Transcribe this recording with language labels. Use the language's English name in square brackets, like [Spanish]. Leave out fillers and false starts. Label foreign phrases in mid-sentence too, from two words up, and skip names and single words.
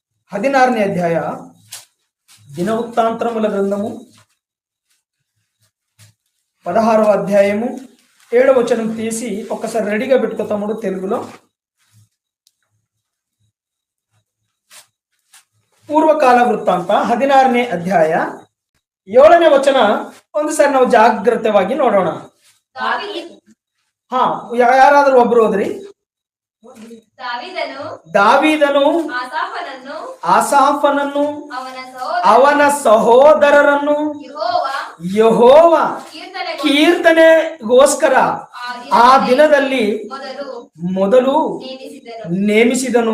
[Telugu] 16ನೇ అధ్యాయ దినవృత్తాంతరముల గ్రంథము 16వ అధ్యాయము 7వ వచనం తీసి ఒక్కసారి రెడీగా పెట్టుకో తమ్ముడు తెలుగులో. [Kannada] ಪೂರ್ವಕಾಲ ವೃತ್ತಾಂತ 16ನೇ ಅಧ್ಯಾಯ 7ನೇ ವಚನ ಒಂದು ಸಾರಿ ನಾವು ಜಾಗ್ರತವಾಗಿ ನೋಡೋಣ. ಹಾ, ಯಾರಾದ್ರೂ ಒಬ್ರು ಓದ್ರಿ. ದಾವೀದನು ಆಸಾಫನನ್ನು ಅವನ ಸಹೋದರರನ್ನು ಯೆಹೋವ ಕೀರ್ತನೆಗೋಸ್ಕರ ಆ ದಿನದಲ್ಲಿ ಮೊದಲು ನೇಮಿಸಿದನು.